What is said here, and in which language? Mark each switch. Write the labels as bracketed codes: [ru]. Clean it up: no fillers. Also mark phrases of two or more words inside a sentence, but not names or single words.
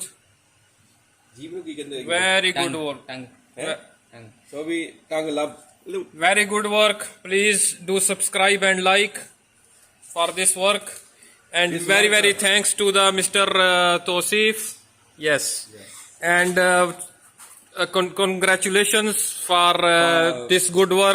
[pa] ਜੀਭ ਨੂੰ ਕੀ ਕਹਿੰਦੇ [en] very good work. Tongue. [pa] ਸੋ ਵੀ ਟੰਗ ਲੱਭ ਲਓ [en] Very good work. Please do subscribe and like for this work. And very thanks to the Mr. Tosif. Yes. And congratulations for this good work.